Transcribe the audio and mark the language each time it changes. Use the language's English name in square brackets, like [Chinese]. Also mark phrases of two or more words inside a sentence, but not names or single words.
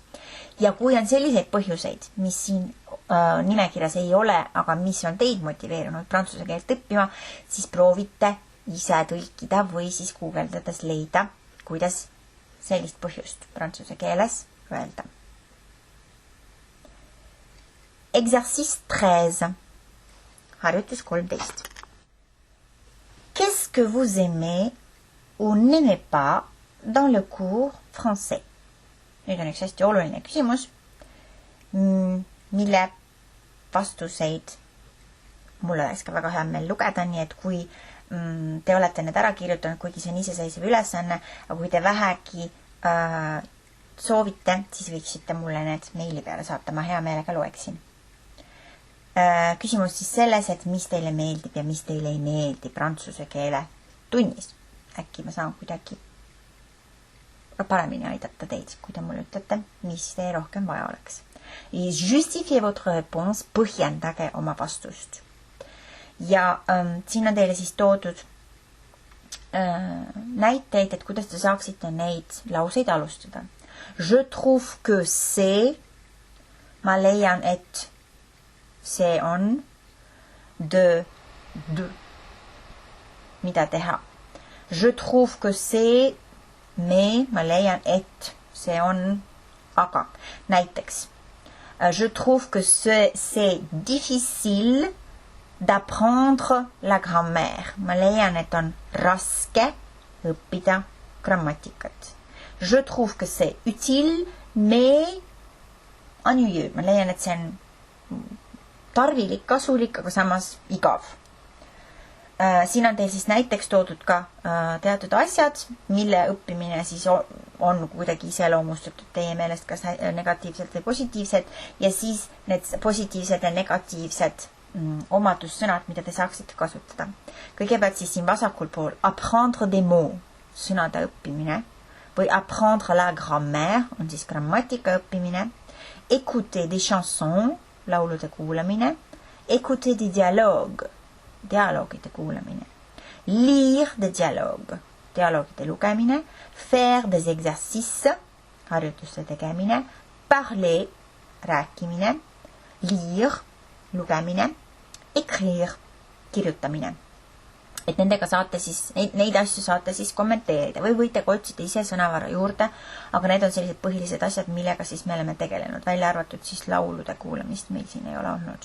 [Estonian] Ja kui on selliseid põhjuseid, mis siin nimekirjas ei ole, aga mis on teid motiveerinud prantsuse keelt õppima, siis proovite ise tõlkida või siis guugeldades leida, kuidas sellist põhjust prantsuse keeles öelda. [French] Exercice 13. [Estonian] Harjutus 13. [French] Qu'est-ce que vous aimez ou n'aimez pas dans le cours français? [Estonian] Nüüd on üks hästi oluline küsimus, mille vastuseid mul oleks ka väga hea meel lugeda, nii et kui te olete need ära kirjutanud, kuigi see on iseseisev ülesanne, aga kui te vähegi soovite, siis võiksite mulle need meili peale saata, ma hea meelega loeksin. Küsimus siis selles, et mis teile meeldib ja mis teile ei meeldi prantsuse keele tunnis. Äkki ma saan kuidagi paremini aidata teid, kui te mulle ütlete, mis teie rohkem vaja oleks. [French] Justifiez votre réponse, [Estonian] põhjendage oma vastust. Ja siin on teile siis toodud näiteid, et kuidas te saaksite neid lauseid alustada. [French] Je trouve que [Estonian] see, ma leian, et see on de, mida teha. [French] Je trouve que [Estonian] see, me, ma leian, et see on, aga näiteks. [French] Je trouve que c'est difficile d'apprendre la grammaire. [Estonian] Ma leian, et on raske õppida grammatikat. [French] Je trouve que c'est utile, mais ennuyeux. [Estonian] Ma leian, et see on tarvilik, kasulik, aga samas igav. Siin on teil siis näiteks toodud ka teatud asjad, mille õppimine siis on kuidagi iseloomustatud teie meelest kas negatiivselt või positiivsed ja siis need positiivsed ja negatiivsed omadussõnad, mida te saaksite kasutada. Kõigepealt siis siin vasakul pool [French] apprendre des mots, [Estonian] sõnade õppimine või [French] apprendre la grammaire, [Estonian] on siis grammatika õppimine, [French] écouter des chansons, [Estonian] laulude kuulamine, [French] écouter des dialogues, [Estonian] dialoogide kuulamine, [French] lire des dialogues, [Estonian] dialoogide lugemine, [French] faire des exercices, [Estonian] harjutuste tegemine, parler, rääkimine, lire, lugemine, écrire, kirjutamine. Et nendega saate siis, neid asju saate siis kommenteerida või võite otsida ise sõnavara juurde, aga need on sellised põhilised asjad, millega siis me oleme tegelenud, välja arvatud siis laulude kuulamist meil siin ei ole olnud.